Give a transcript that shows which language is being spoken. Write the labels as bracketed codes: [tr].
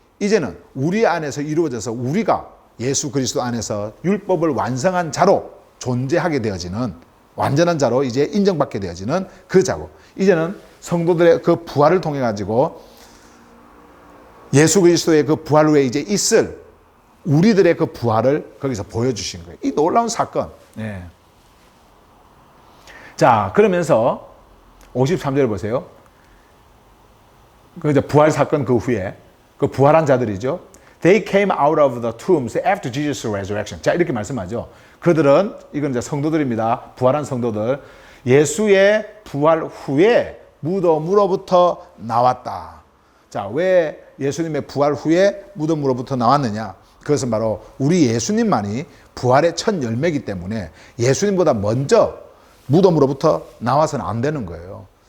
[ko] 이제는 우리 안에서 이루어져서 우리가 예수 그리스도 안에서 율법을 완성한 자로 존재하게 되어지는, 완전한 자로 이제 인정받게 되어지는 그 자고, 이제는 성도들의 그 부활을 통해 가지고 예수 그리스도의 그 부활 후에 이제 있을 우리들의 그 부활을 거기서 보여주신 거예요. 이 놀라운 사건. 네. 자, 그러면서 53절 보세요. 그 이제 부활 사건 그 후에 그 부활한 자들이죠. [en] They came out of the tombs after Jesus' resurrection. [ko] 자, 이렇게 말씀하죠. 그들은, 이건 이제 성도들입니다. 부활한 성도들. 예수의 부활 후에 무덤으로부터 나왔다. 자, 왜 예수님의 부활 후에 무덤으로부터 나왔느냐? 그것은 바로 우리 예수님만이 부활의 첫 열매이기 때문에 예수님보다 먼저 무덤으로부터 나와서는 안 되는 거예요.